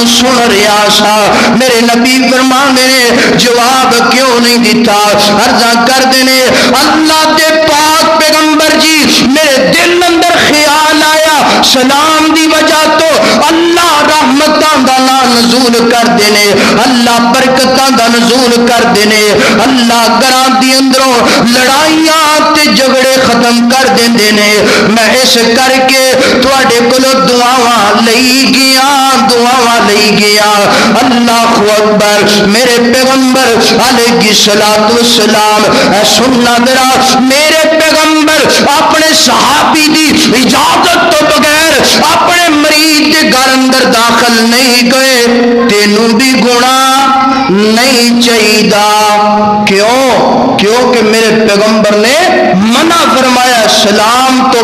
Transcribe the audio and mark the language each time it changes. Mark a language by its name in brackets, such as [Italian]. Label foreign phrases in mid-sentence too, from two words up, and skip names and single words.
[Punjabi] سن رہا سا میرے نبی فرماندے نے [Urdu] جواب کیوں نہیں دیتا [Punjabi] عرضا کر دے نے اللہ دے پاک پیغمبر جی میرے دل اندر خیال آیا سلام دی وجہ تو اللہ رحمتاں دا نزول کر دینے اللہ برکتاں دا نزول کر دینے اللہ گھراں دی اندروں لڑائیاں تے جھگڑے ختم کر دیندے نے میں اس کر کے تواڈے کولوں دعاواں لئی گیا اللہ اکبر میرے پیغمبر [Arabic] علیہ الصلوۃ والسلام [Punjabi] اے سننا ذرا میرے پیغمبر اپنے صحابی دی اجازت تو بغیر اپنے مرید کے گھر اندر داخل نہیں گئے تینوں بھی گناہ نہیں چاہیدا کیوں کہ میرے پیغمبر نے منع فرمایا سلام تو